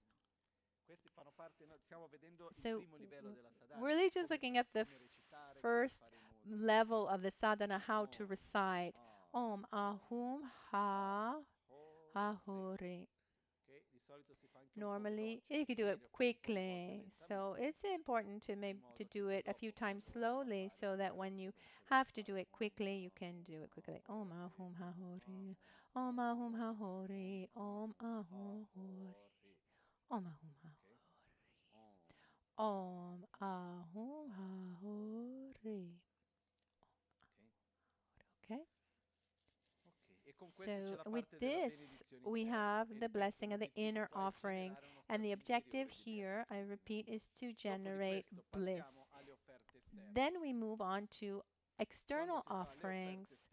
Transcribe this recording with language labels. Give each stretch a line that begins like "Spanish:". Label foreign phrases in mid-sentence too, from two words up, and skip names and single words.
English: So we're really just looking at the first level of the sadhana, how to recite
Sanskrit: Om Ahum Ha Ho Ri.
English: Normally, you can do it quickly, so it's important to do it a few times slowly, so that when you have to do it quickly, you can do it quickly.
Sanskrit: Om Ahum Ha Ho Ri, Om Ahum Ha Ho Ri, Om Ahum Ho Ri, Om Ahum Ha Ho Ri, Om Ahum Ha Ho Ri.
English: Okay. So with this, we have the blessing of the inner offering. And the objective here, I repeat, is to generate bliss. Then we move on to external offerings.